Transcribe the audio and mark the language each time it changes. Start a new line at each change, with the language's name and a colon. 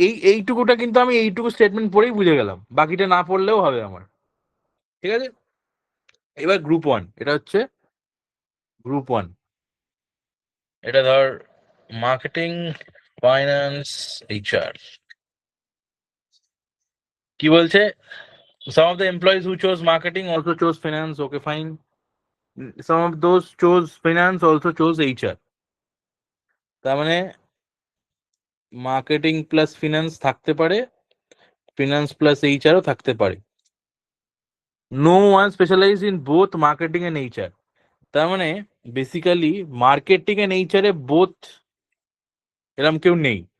Bangla: এইটুকুটা কিন্তু আমি এইটুকু স্টেটমেন্ট পড়েই বুঝে গেলাম, বাকিটা না পড়লেও হবে আমার। ঠিক আছে? এবার গ্রুপ 1, এটা হচ্ছে গ্রুপ 1, এটা ধর মার্কেটিং, ফাইন্যান্স, এইচআর। কি বলছে?
English: Some of the employees who chose marketing also chose finance. Okay, fine. Some of those chose finance also chose HR.
Bangla: তার মানে মার্কেটিং প্লাস ফিনান্স থাকতে পারে, ফিনান্স প্লাস এইচআরও থাকতে পারে।
English: No one specialise in both marketing and HR.
Bangla: তার মানে basically marketing and HR A both এরকম কেউ নেই।